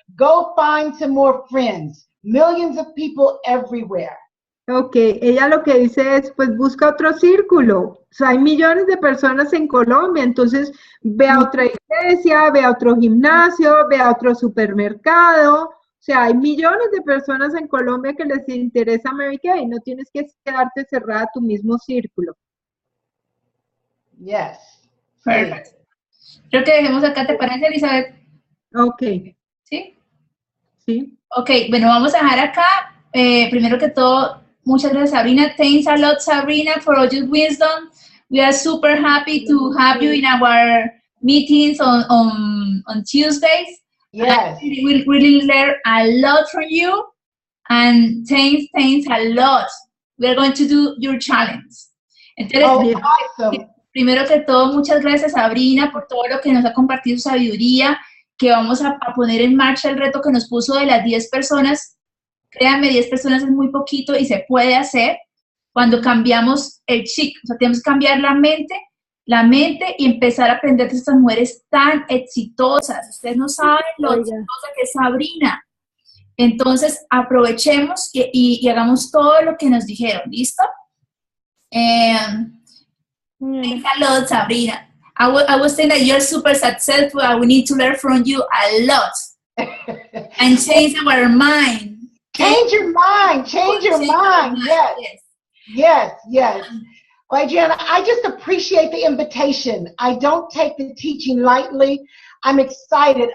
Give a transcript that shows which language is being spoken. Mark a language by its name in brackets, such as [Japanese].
[English] Go find some more friends. Millions of people everywhere. [Spanish] Ok, ella lo que dice es, pues busca otro círculo. O sea, hay millones de personas en Colombia, entonces ve a otra iglesia, ve a otro gimnasio, ve a otro supermercado. O sea, hay millones de personas en Colombia que les interesa Mary Kay. No tienes que quedarte cerrada a tu mismo círculo. [English] Yes. [Spanish] Perfecto. Creo que dejemos acá, ¿te parece, Elizabeth? Ok. ¿Sí? Sí. Ok, bueno, vamos a dejar acá. Primero que todo, muchas gracias, Sabrina. [English] Thanks a lot, Sabrina, for all your wisdom. We are super happy to have you in our meetings on Tuesdays. Yes. We really learn a lot from you, and thanks a lot. We are going to do your challenge. [Spanish] Entonces, [English] awesome. [Spanish] Primero que todo, muchas gracias, Sabrina, por todo lo que nos ha compartido su sabiduría, que vamos a poner en marcha el reto que nos puso de las 10 personas. Créanme, 10 personas es muy poquito y se puede hacer cuando cambiamos el chip. O sea, tenemos que cambiar la mente y empezar a aprender de estas mujeres tan exitosas. Ustedes no saben lo exitosa que es Sabrina. Entonces, aprovechemos y hagamos todo lo que nos dijeron, ¿listo? [English] Thanks a lot, Sabrina. I was saying that you're super successful and we need to learn from you a lot and change our mind. Change your mind. Change your mind. Yes. Yes. Yes. Well, Adriana, I just appreciate the invitation. I don't take the teaching lightly. I'm excited.